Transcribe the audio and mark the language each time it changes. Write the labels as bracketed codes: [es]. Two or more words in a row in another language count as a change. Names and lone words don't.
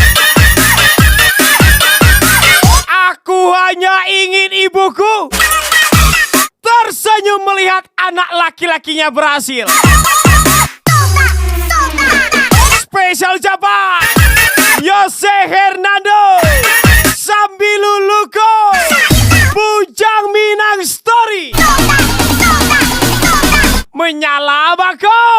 [id] Aku hanya ingin ibuku tersenyum melihat anak laki-lakinya berhasil. Spesial ucapan Yose Hernando, Sambil Luluko, Bujang Minang Story. Menyala bako.